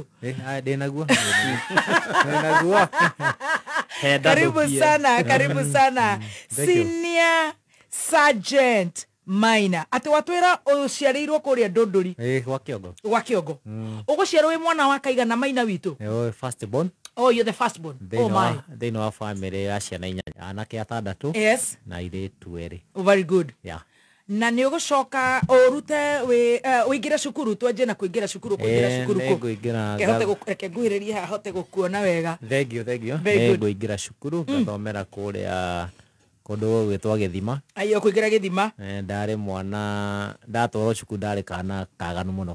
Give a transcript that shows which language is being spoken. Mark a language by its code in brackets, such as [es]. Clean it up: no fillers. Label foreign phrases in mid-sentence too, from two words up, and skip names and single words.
[ki] ndinaguo [sw] karibu sana [ki] Senior Sergeant Maina ati watwira uciarirwo kuria Ndunduri gwa Kiongo uguciarwo wi mwana wa kaigana Maina witu [en] first born. Oh, you're the first born. Oh my. They know our family [ki] ya ciana inya anake atandatu. [en] Yes. [ki] Na iritu eri. [en] Very good. Yeah. [ki] Na ni ugucoka urute uingira cukuru twanjie na kuingira cukuru kuingira cukuru ko. Nguingira. Reke nguhiriria hote gukuona wega. [en] Thank you. [ki] Nguingira cukuru ngathomera kuria kundu gwitwa Githima. Ayo kuingira Githima. Ndari mwana ndatwaro cukuru ndari kana kaganu muno.